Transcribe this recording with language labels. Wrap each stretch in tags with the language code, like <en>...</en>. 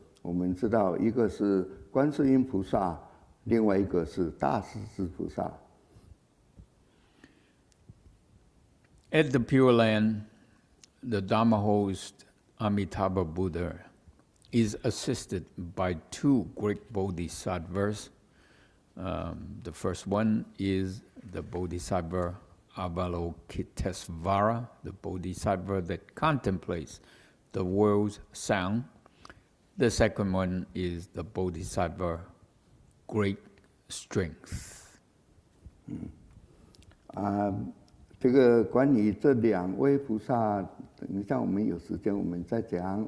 <zh>我们知道一个是观世音菩萨，另外一个是大势至菩萨。</zh> <en>At the Pure Land, the Dharma host Amitabha Buddha is assisted by 2 great bodhisattvas. The first one is the Bodhisattva Avalokitesvara, the Bodhisattva that contemplates the world's sound. The second one is the Bodhisattva Great Strength.</en> <zh>这个关于这2位菩萨，等一下我们有时间我们再讲。</zh>